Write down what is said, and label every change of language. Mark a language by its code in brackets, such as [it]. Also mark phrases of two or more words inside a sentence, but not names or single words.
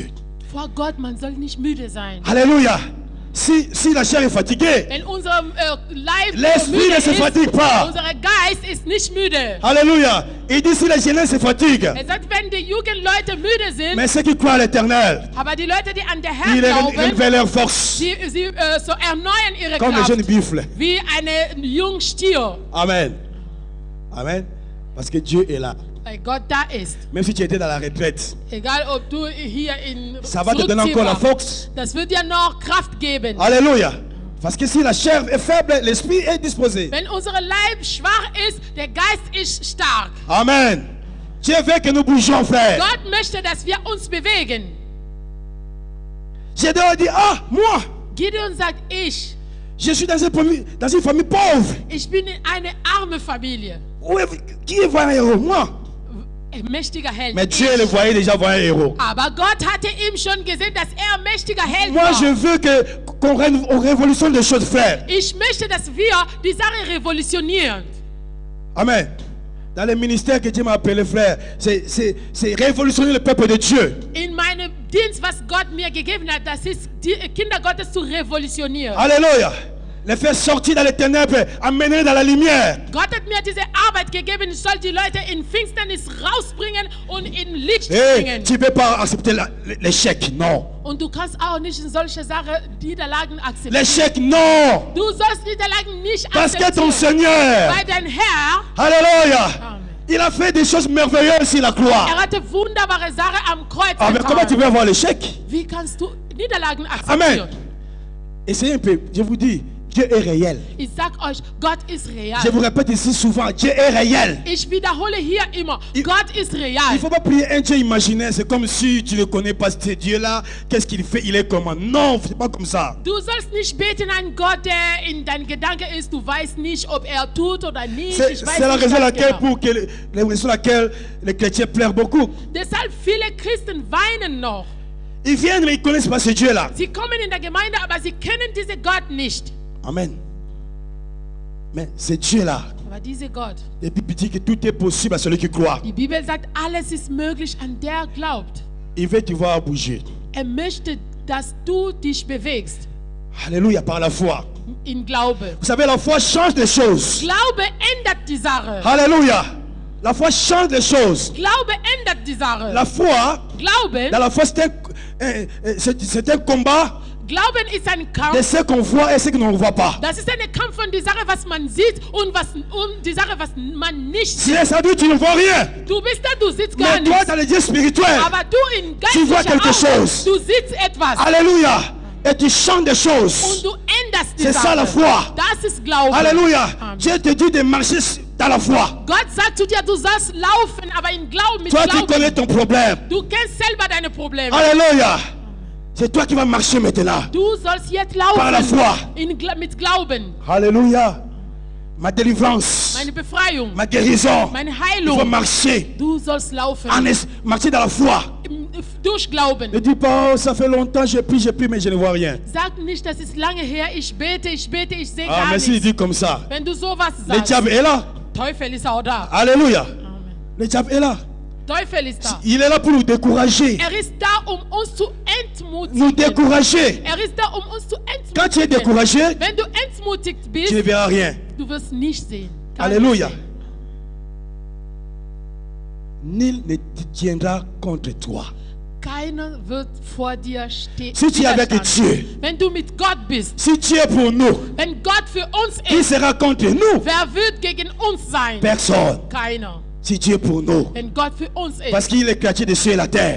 [de] Vor Gott, man soll nicht müde sein. [fr] Alléluia. Si la chair est fatiguée, [de] Wenn unser Leib [fr] l'esprit [de] müde [fr] ne se [de] ist, [fr] fatigue pas. [de] unser Geist ist nicht müde. [fr] Alléluia. Il dit si la jeunesse se fatigue, [de] Sagt, wenn die Jugendleute müde sind, [fr] mais ceux qui croient à l'éternel, [de] aber die Leute, die an der [fr] ils [de] Herr glauben, [fr] renouvellent leur force. [de] sie so erneuern ihre [fr] Comme les jeunes [de] Kraft [fr] buffles. [de] wie eine Jungstier, [fr] Amen. Amen. Parce que Dieu est là. [de] weil Gott da ist. [fr] Même si tu étais dans la retraite, [de] Egal, ob du hier in [fr] ça va te donner encore la [de] Zurückziehbar, [fr] force. [de] das wird dir noch Kraft geben. [fr] Alléluia. Parce que si la chair est faible, l'esprit est disposé. [de] Wenn unser Leib schwach ist, der Geist ist stark. Amen. [fr] Dieu veut que nous bougions, frère. [de] Gott möchte, dass wir uns bewegen. [fr] Gédéon dit, ah, moi, [de] Gideon sagt, ich [fr] je suis dans une famille pauvre. [de] bin in eine arme Familie. [fr] Qui est voyant héros? Moi. [de] Ein mächtiger Held. [fr] Mais Dieu le voyait déjà voyant héros. [de] Aber Gott hatte ihm schon gesehen, dass er mächtiger Held [fr] Moi, [de] war. [fr] je veux qu'on révolutionne des choses, frère. [de] Ich möchte, dass wir die Sache revolutionieren. Amen. [fr] Dans le ministère que Dieu m'a appelé, frère, c'est révolutionner le peuple de Dieu. [de] In meinem Dienst, was Gott mir gegeben hat, das ist die Kinder Gottes zu revolutionieren. [fr] Alléluia. les faire sortir dans les ténèbres, amener dans la lumière. [de] Gott hat mir diese Arbeit gegeben, ich soll die Leute in Finsternis rausbringen und in Licht [fr] Et [de] bringen. [fr] tu ne peux pas accepter l'échec, non. [de] Und du kannst auch nicht in solche Sachen Niederlagen akzeptieren. [fr] L'échec, non. [de] Du sollst Niederlagen nicht [fr] Parce que ton [de] akzeptieren. [fr] Seigneur, [de] Weil dein Herr, [fr] alléluia, [de] Amen, [fr] il a fait des choses merveilleuses sur la croix. [de] hatte wunderbare Sachen am Kreuz [fr] Ah, mais comment tu [de] getan. [fr] peux avoir l'échec? [de] Wie kannst du Niederlagen Amen. akzeptieren? [fr] Essayez un peu, je vous dis, Dieu est réel. [de] Ich sag euch, Gott ist real. [fr] Je vous répète ici souvent, Dieu est réel. [de] Ich wiederhole hier immer, [fr] Il- [de] Gott ist [fr] Il [de] real. [fr] ne faut pas prier un Dieu imaginaire, c'est comme si tu ne connais pas ce Dieu-là, qu'est-ce qu'il fait, il est comment. Non, c'est pas comme ça. [de] Du sollst nicht beten an Gott, der in deinen Gedanken ist. Du weißt nicht, ob er tut oder nicht. [fr] C'est [de] Ich weiß [fr] c'est la [de] nicht [fr] raison [de] ganz [fr] laquelle, [de] genau. [fr] la raison laquelle les chrétiens pleurent beaucoup. [de] Deshalb viele Christen weinen noch. [fr] Ils viennent, mais ils ne connaissent pas ce Dieu-là. [de] Sie kommen in der Gemeinde, aber sie kennen diesen Gott nicht. [fr] Amen. Mais ce Dieu-là, [de] Aber dieser Gott, [fr] la Bible dit que tout est possible à celui qui croit. [de] die Bibel sagt, alles ist möglich an der glaubt. [fr] Il veut te voir bouger. [de] Er möchte, dass du dich bewegst [fr] Alléluia, par la foi. [de] in Glaube. [fr] Vous savez, la foi change les choses. [de] Glaube ändert die Sache. [fr] Alléluia. La foi change les choses. [de] Glaube ändert die Sache. [fr] La foi, [de] Glauben, [fr] dans la foi, c'est un combat [de] Glauben ist ein [fr] de [de] Kampf. [fr] ce qu'on voit et ce qu'on ne voit pas. [de] Das ist ein Kampf von die Sache, was man sieht und die Sache, was man nicht [fr] Si [de] sieht. [fr] ça dit tu ne vois rien, [de] Du bist da, du siehst gar [fr] mais toi [de] nichts. [fr] dans les dieux spirituels, [de] Aber du in [fr] Tu vois [de] geistlicher [fr] quelque [de] Augen, [fr] chose. [de] du siehst etwas [fr] Alléluia, et tu changes des [de] und [fr] choses. [de] du änderst die [fr] C'est [de] Sache. [fr] ça la foi. [de] Das ist Glaube. [fr] Alléluia, [de] Amen. [fr] Dieu te dit de marcher dans la foi. [de] Gott sagt zu dir, du sollst laufen, aber in Glauben, mit [fr] Toi tu connais [de] Glauben. [fr] ton problème. [de] Du kennst selber deine Probleme. [fr] Alléluia, c'est toi qui vas marcher maintenant. [de] Du sollst jetzt [fr] Par la [de] laufen [fr] foi. [de] mit Glauben. [fr] Alléluia, ma délivrance, [de] Meine Befreiung, [fr] ma guérison, [de] meine [fr] il faut [de] Heilung. [fr] marcher, [de] Du sollst laufen. [fr] marcher dans la foi. [de] Durch Glauben. [fr] Ne dis pas, oh, ça fait longtemps, j'ai pris, mais je ne vois rien. [de] Sag nicht, das ist lange her, ich bete, ich sehe [fr] Ah, [de] gar [fr] mais s'il [de] nichts. [fr] dit comme ça, [de] Wenn du sowas [fr] le [de] sagst, [fr] diable est là. [de] Teufel ist auch da. [fr] Alléluia, [de] Amen. [fr] le diable est là. [de] Teufel ist da. [fr] Il est là pour nous décourager. [de] Er ist da, uns zu [fr] Nous [de] entmutigen. [fr] décourager. [de] Er ist da, uns zu [fr] Quand tu es [de] entmutigen. [fr] découragé, [de] Wenn du entmutigt [fr] tu ne [de] bist, [fr] verras rien. [de] du wirst nicht sehen. Gar [fr] Alléluia. [de] nicht sehen. [fr] Nul ne tiendra contre toi. [de] Keiner wird vor dir stehen. [fr] Si tu es avec Dieu, [de] Wenn du mit Gott bist, [fr] si tu es pour nous, [de] wenn Gott für uns [fr] qui [de] ist, [fr] sera contre nous? [de] wer wird gegen uns sein? [fr] Personne. [de] Keiner. [fr] Si Dieu est pour nous. [de] Wenn Gott für uns ist. [fr] Parce qu'il est créateur de cieux et la terre.